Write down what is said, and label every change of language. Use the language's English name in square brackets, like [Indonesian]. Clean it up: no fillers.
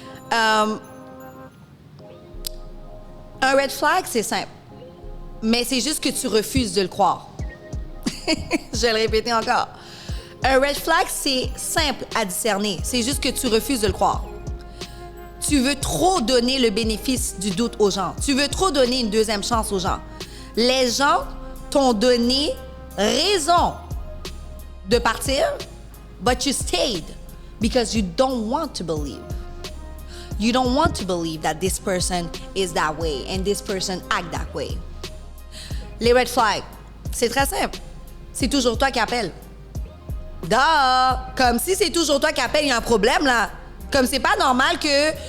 [French] Un red flag, c'est simple. Mais c'est juste que tu refuses de le croire. Je vais le répéter encore. Un red flag, c'est simple à discerner. C'est juste que tu refuses de le croire. Tu veux trop donner le bénéfice du doute aux gens. Tu veux trop donner une deuxième chance aux gens. Les gens t'ont donné raison de partir, [English] but you stayed because you don't want to believe. You don't want to believe that this person is that way and this person act that way. [French] Les red flags, c'est très simple. C'est toujours toi qui appelles. Duh! Comme si c'est toujours toi qui appelles, il y a un problème là. Comme c'est pas normal que...